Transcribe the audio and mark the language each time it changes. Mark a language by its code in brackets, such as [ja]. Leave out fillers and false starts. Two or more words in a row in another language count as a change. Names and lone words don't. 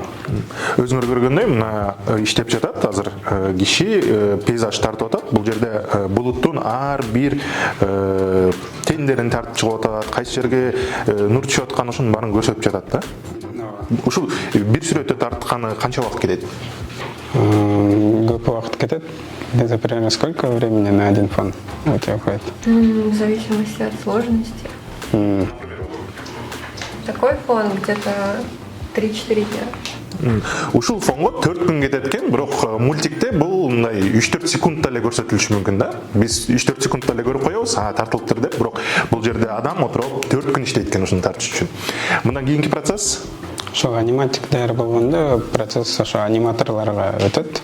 [ky] Өзүңөр көргөндөй, мына иштеп жатат азыр киши, пейзаж тартып атат. Бул жерде булуттун ар бир тендерин тартып чыгып атат, кайсы жерге нур түшүп аткан, ошонун баарын көрсөтүп жатат да. Ушул бир сүрөттө тартканы канча убакыт кетет? Көп убакыт кетет. [ru] Где-то примерно сколько времени на один фон у тебя уходит? В зависимости от сложности. М. Такой фон где-то 3-4 дня. [ky] Ушул фонго 4 күн кетет экен, бирок мультикте бул мындай 3-4 секундта эле көрсөтүлүшү мүмкүн да. Биз 3-4 секундта эле көрүп коебуз, тартылыптыр деп, бирок бул жерде адам отуруп 4 күн иштейт экен ушуну тартыш үчүн. Мындан кийинки процесс Ошо аниматик даяр болгондо процесс ошо аниматорлорго өтөт.